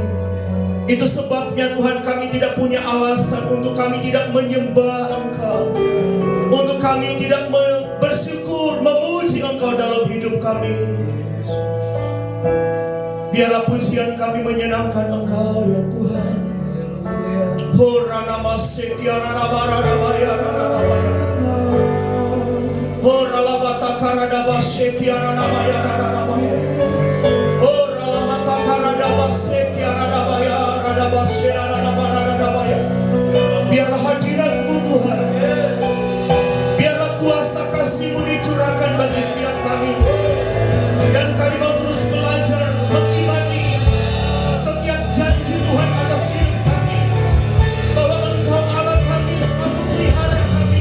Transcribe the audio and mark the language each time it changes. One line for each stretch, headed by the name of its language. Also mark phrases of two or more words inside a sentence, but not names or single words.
Indonesian: Itu sebabnya Tuhan, kami tidak punya alasan untuk kami tidak menyembah Engkau, untuk kami tidak bersyukur, memuji Engkau dalam hidup kami. Biarlah pujian kami menyenangkan Engkau ya Tuhan. Hora nama sekiara rabara rabaya rabaya. Hora labata karada basekiara rabaya rabaya. Hora labata karada basekiara rabaya rabaya. Biarlah hadirat-Mu Tuhan. Biarlah kuasa kasih-Mu dicurahkan bagi setiap kami. Dan kami mau terus belajar mengimani setiap janji Tuhan atas hidup kami, bahwa Engkau Allah kami sanggup pelihara kami.